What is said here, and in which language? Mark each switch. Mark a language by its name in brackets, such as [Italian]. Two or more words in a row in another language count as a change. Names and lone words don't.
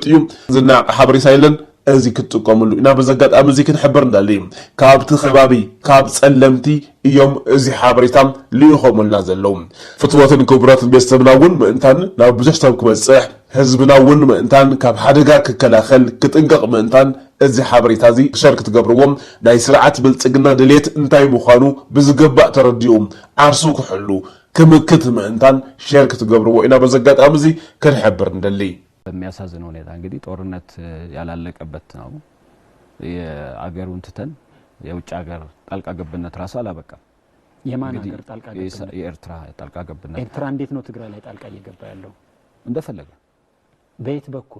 [Tigrinya] እዩ ዝናቕ ሓበሬታ የለን እዚ ክትጥቀምሉ ኢና በዘጋጣሚ እዚ ክንሕብር እንዳለዩ ካብቲ ከባቢ ካብ ጸለምቲ እዮም እዚ ሓበሬታ ልኢኾምልና ዘለው ፍትወትን ክቡራትን ቤተሰብና እውን ምእንታን ናብ ብዙሕ ሰብ ክበፅሕ ህዝብና እውን ምእንታን ካብ ሓደጋ ክከላኸል ክጥንቀቕ ምእንታን እዚ ሓበሬታ እዚ ሸር ክትገብርዎም ናይ ስርዓት ብልጽግና ድሌት እንታይ ምዃኑ ብዝግባእ ተረዲኡ ዓርሱ ክሕሉ ክምክት ምእንታን ሸር ክትገብርዎ ኢና በዘጋጣሚ እዚ ክንሕብር እንደሊ [Amharic] በሚያሳዝን ሁኔታ እንግዲህ ጦርነት ያላለቀበት ነው የአገሩን ትተን የውጭ ሀገር ጣልቃ ገብነት ራሱ አላበቃም የማን ሀገር ጣልቃ ገብነት የኤርትራ ጣልቃ ገብነት ኤርትራ እንዴት ነው ትግራይ ላይ ጣልቃ እየገባ ያለው እንደፈለገ በየት በኩል